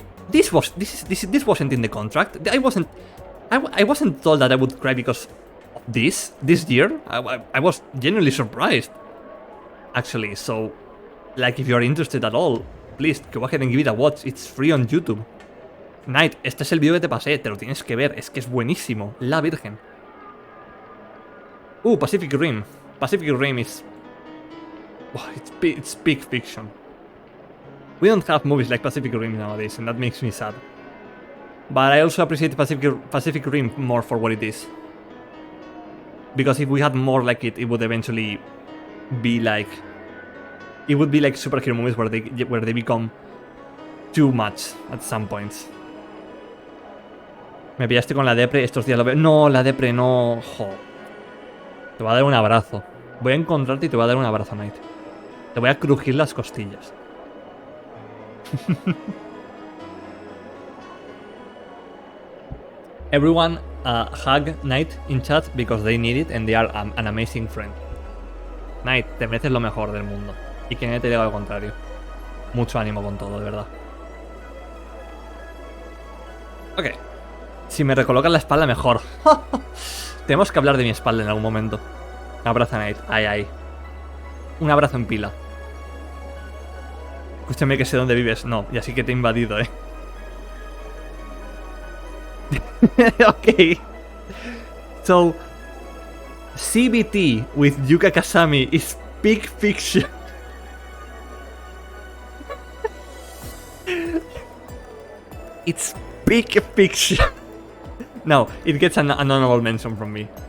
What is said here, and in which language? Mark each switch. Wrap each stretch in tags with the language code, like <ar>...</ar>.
<en>This wasn't in the contract. I wasn't told that I would cry because of this year. I was genuinely surprised, actually. So, like, if you're interested at all, please go ahead and give it a watch. It's free on YouTube.</en> <es>Knight, este es el vídeo que te pasé, te lo tienes que ver, es que es buenísimo, la virgen.</es> <en>Pacific Rim. Pacific Rim is... Oh, it's big fiction. We don't have movies like Pacific Rim nowadays, and that makes me sad. But I also appreciate Pacific Rim more for what it is. Because if we had more like it, it would eventually be like... It would be like superhero movies where they become too much at some points.</en> <es>Me pillaste con la depre, estos días lo veo... No, la depre no... Jo. Te voy a dar un abrazo. Voy a encontrarte y te voy a dar un abrazo, Knight. Te voy a crujir las costillas. Everyone hug Knight in chat because they need it and they are an amazing friend. Knight, te mereces lo mejor del mundo. Y que nadie te diga lo contrario. Mucho ánimo con todo, de verdad. Ok. Si me recolocas la espalda, mejor. Tenemos que hablar de mi espalda en algún momento. Un abrazo, Knight. Ay. Un abrazo en pila. Escúchame que sé dónde vives. No, y así que te he invadido, Okay.</es> <en>So, CBT with Yuka Kasami is peak fiction. It's peak fiction. No, it gets an honorable mention from me.</en>